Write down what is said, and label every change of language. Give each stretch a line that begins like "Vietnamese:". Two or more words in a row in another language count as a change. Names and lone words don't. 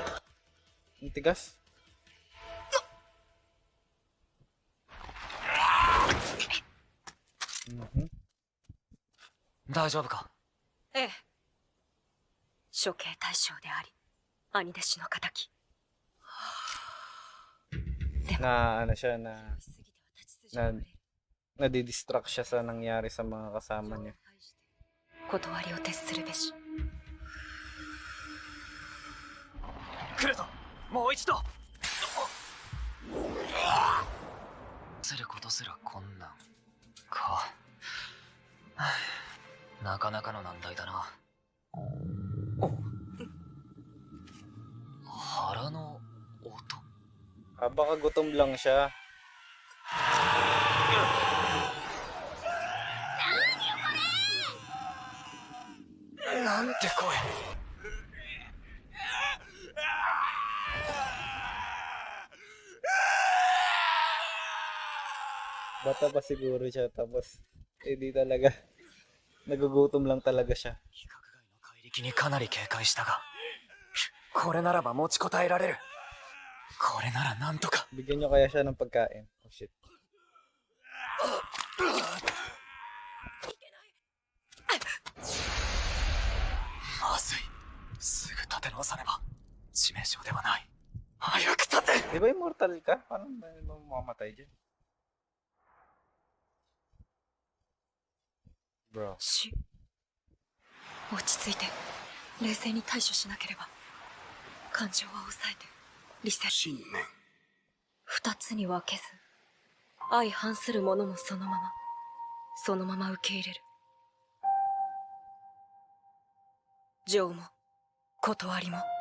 Filipino: Ang tigas. Mhm.
Japanese: 大丈夫か。ええ。処刑対象であり、兄弟子の敵。
Filipino: Na ano siya na
Japanese: しすぎては立ち筋がぶれる。
Filipino: nadidistract siya sa nangyari sa mga kasama niya.
Japanese: 断りを徹するべし。来るぞ。もう一度。することすら困難か。なかなかの難題だな。腹の音。
Filipino: Ah, baka gutom lang siya.
Japanese: なんて声。
Filipino: Bata pa siguro siya tapos hindi talaga. Nagugutom lang talaga siya.
Japanese: 規格外の怪力にかなり警戒したが、これならば持ちこたえられる。これならなんとか。
Filipino: Bigyan niyo kaya siya ng pagkain.
English: Oh shit.
Japanese: まずい。すぐ立て直さねば。致命傷ではない。早く立て。
Filipino: Di ba immortal ka? Paano mo mamamatay dyan? Bro.
Japanese: し、落ち着いて冷静に対処しなければ。感情は抑えて理性。信念。二つに分けず、相反するものもそのまま受け入れる。情も断りも。